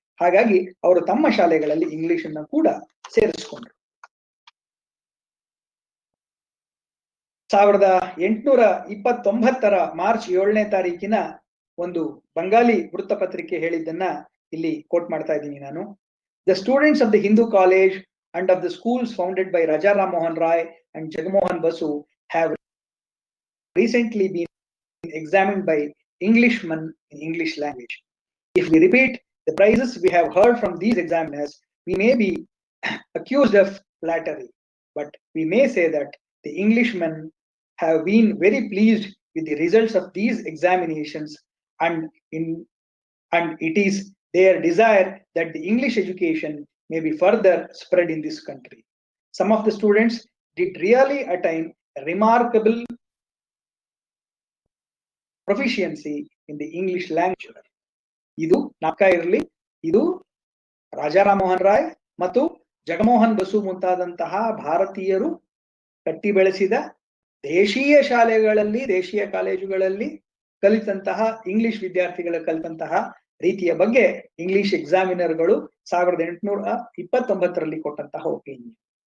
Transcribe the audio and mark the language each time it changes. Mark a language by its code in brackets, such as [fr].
[kn] ಹಾಗಾಗಿ ಅವರು ತಮ್ಮ ಶಾಲೆಗಳಲ್ಲಿ ಇಂಗ್ಲಿಷನ್ನ ಕೂಡ ಸೇರಿಸ್ಕೊಂಡ್ರು. 1829 ಮಾರ್ಚ್ 7ನೇ ತಾರೀಕಿನ ಒಂದು ಬಂಗಾಲಿ ವೃತ್ತಪತ್ರಿಕೆ ಹೇಳಿದ್ದನ್ನ ಇಲ್ಲಿ ಕೋಟ್ ಮಾಡ್ತಾ ಇದ್ದೀನಿ ನಾನು. [en] The students of the Hindu college and of the schools founded by Rajaram Mohan Rai and Jagmohan Basu have recently been examined by Englishmen in English language. If we repeat the praises we have heard from these examiners, we may be accused of flattery, but we may say that the Englishmen have been very pleased with the results of these examinations, and it is their desire that the English education may be further spread in this country. Some of the students did really attain a remarkable proficiency in the English language. [kn] ಇದು ನಾಲ್ಕ ಇರಲಿ, ಇದು ರಾಜಾರಾಮ್ ಮೋಹನ್ ರಾಯ್ ಮತ್ತು ಜಗಮೋಹನ್ ಬಸು ಮುಂತಾದಂತಹ ಭಾರತೀಯರು ಕಟ್ಟಿ ಬೆಳೆಸಿದ ದೇಶೀಯ ಶಾಲೆಗಳಲ್ಲಿ, ದೇಶೀಯ ಕಾಲೇಜುಗಳಲ್ಲಿ ಕಲಿತಂತಹ ಇಂಗ್ಲಿಷ್ ವಿದ್ಯಾರ್ಥಿಗಳ ಕಲಿತಂತಹ ರೀತಿಯ ಬಗ್ಗೆ ಇಂಗ್ಲಿಷ್ ಎಕ್ಸಾಮಿನರ್ಗಳು 1829 ಕೊಟ್ಟಂತಹ ಒಪಿನಿಯನ್.